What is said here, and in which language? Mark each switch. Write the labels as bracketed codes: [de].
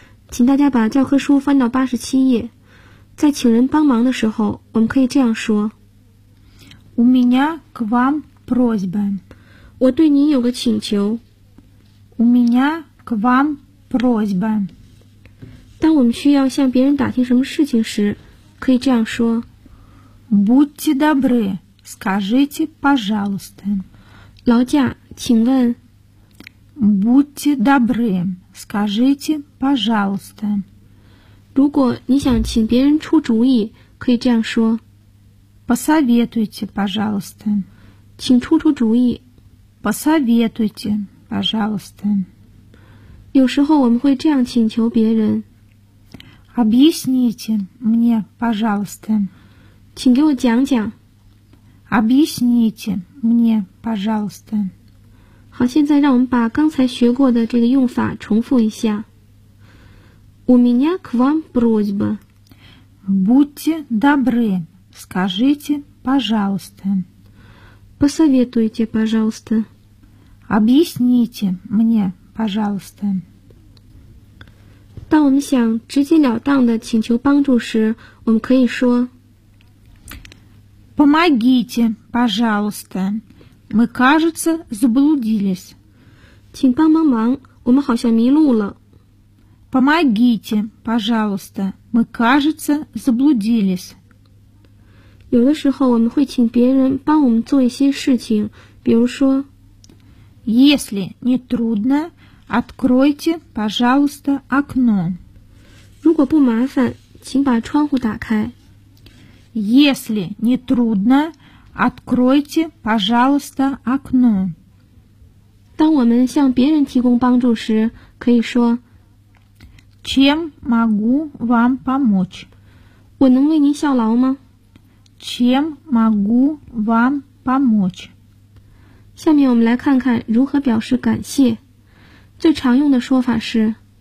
[zh] 请大家把教科书翻到87页。在请人帮忙的时候，我们可以这样说 [ru] У меня к вам просьба. [zh] 我对您有个请求 [ru] У меня к вам просьба. [zh] 当我们需要向别人打听什么事情时，可以这样说 [ru] Будьте добры, скажите, пожалуйста. [zh] 劳驾，请问 [ru] Будьте добры, скажите, пожалуйста. [zh] 如果你想请别人出主意，可以这样说 [ru] Посоветуйте, пожалуйста. [zh] 请出出主意 [ru] Посоветуйте, пожалуйста. [zh] 有时候我们会这样请求别人 [ru] Объясните мне, пожалуйста. [zh] 请给我讲讲 [ru] Объясните мне, пожалуйста. [zh] 好，现在让我们把刚才学过的这个用法重复一下。 [ru] У меня к вам просьба. Будьте добры, скажите, пожалуйста. Посоветуйте, пожалуйста. Объясните мне, пожалуйста. [zh] 当我们想直截了当的请求帮助时，我们可以说 [ru] Помогите, пожалуйста. Мы, кажется, заблудились. [zh] 请帮帮忙，我们好像迷路了。 [ru] Помогите, пожалуйста, мы, кажется, заблудились. [zh] 有的时候我们会请别人帮我们做一些事情，比如说 [ru] Если не трудно, откройте, пожалуйста, окно. [zh] 如果不麻烦，请把窗户打开。 [ru] Если не трудно, откройте, пожалуйста, окно. [zh] 当我们向别人提供帮助时，可以说 [ru] Чем могу вам помочь? [zh] 我能为您效劳吗? [ru] Чем могу вам помочь? [zh] 下面我们来看看如何表示感谢。最常用的说法是